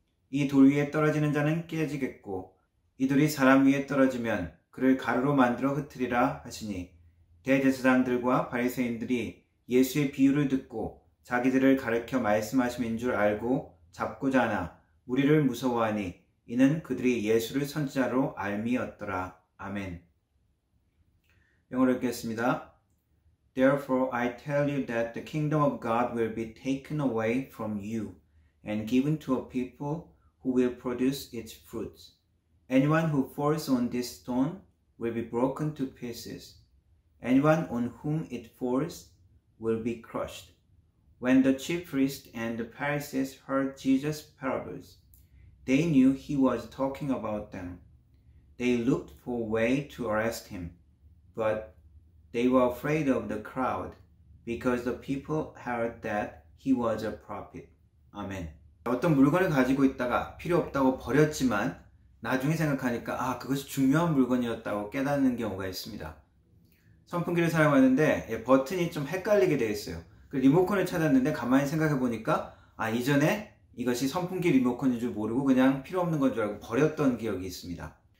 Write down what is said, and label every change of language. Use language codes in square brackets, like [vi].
[ko] 이 돌 위에 떨어지는 자는 깨지겠고 이 돌이 사람 위에 떨어지면 그를 가루로 만들어 흩으리라 하시니 대제사장들과 바리새인들이 예수의 비유를 듣고 자기들을 가르쳐 말씀하심인 줄 알고 잡고자 하나 무리를 무서워하니 이는 그들이 예수를 선지자로 알미였더라. 아멘. 영어로 읽겠습니다. [en] Therefore I tell you that the kingdom of God will be taken away from you and given to a people who will produce its fruits. Anyone who falls on this stone will be broken to pieces. Anyone on whom it falls will be crushed. When the chief priests and the Pharisees heard Jesus' parables, they knew he was talking about them. They looked for a way to arrest him, but they were afraid of the crowd because the people heard that he was a prophet. [ko] 아멘. 어떤 물건을 가지고 있다가 필요 없다고 버렸지만 나중에 생각하니까 그것이 중요한 물건이었다고 깨닫는 경우가 있습니다. 선풍기를 사용하는데 버튼이 좀 헷갈리게 되어 있어요. 리모컨을 찾았는데 가만히 생각해 보니까 이전에 이것이 선풍기 리모컨인 줄 모르고 그냥 필요 없는 건 줄 알고 버렸던 기억이 있습니다.